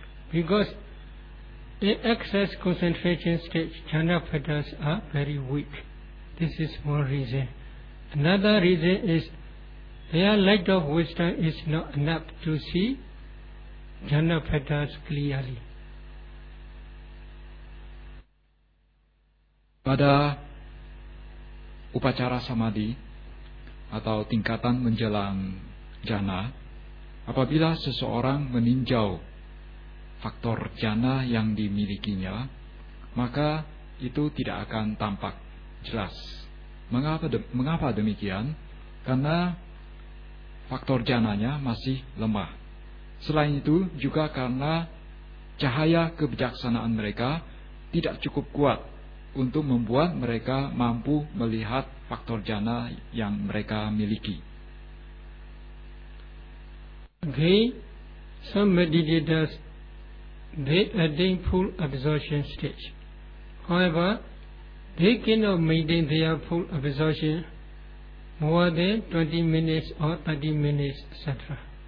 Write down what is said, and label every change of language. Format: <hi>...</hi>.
<en>Because the excess concentration stage, jhana patterns are very weak. This is one reason. Another reason is their light of wisdom is not enough to see jhana patterns clearly.</en> <id>Pada upacara samadhi atau tingkatan menjelang jhana, apabila seseorang meninjau faktor jhana yang dimilikinya, maka itu tidak akan tampak jelas. Mengapa demikian? Karena faktor jhananya masih lemah. Selain itu juga karena cahaya kebijaksanaan mereka tidak cukup kuat untuk membuat mereka mampu melihat faktor jhana yang mereka miliki.</id> <en>Okay, some meditators, they attain full absorption stage. However, they cannot maintain their full absorption more than 20 minutes or 30 minutes, etc.</en>